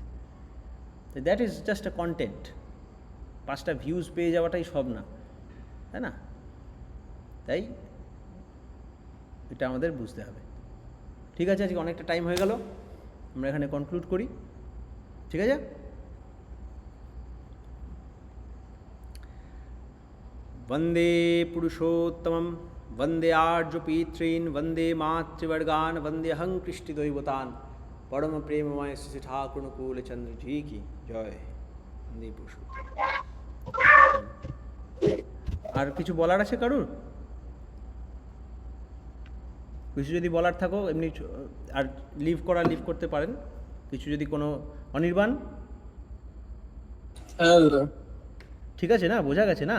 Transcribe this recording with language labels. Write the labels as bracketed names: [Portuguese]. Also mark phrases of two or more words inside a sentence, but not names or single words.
[English] so that is just a content. [Bangla] 5টা ভিউজ পেয়ে যাওয়াটাই সব না, তাই না? তাই এটা আমাদের বুঝতে হবে। ঠিক আছে, আজকে অনেকটা টাইম হয়ে গেল, আমরা এখানে কনক্লুড করি, ঠিক আছে? [Sanskrit] वंदे पुरुषोत्तमं वंदे आर्यपीतॄन् वंदे मातृवर्गान् वंदे हं कृष्टिदैवतान् परम प्रेममय श्री ठाकुर अनुकूल चंद्र जी की जय। वंदे पुरुषोत्तम। [Bangla] আর কিছু বলার আছে কারুর? কিছু যদি বলার থাকো এমনি, আর লিভ করতে পারেন। কিছু যদি কোনো অনির্বাণ, ঠিক আছে না? বোঝা গেছে না?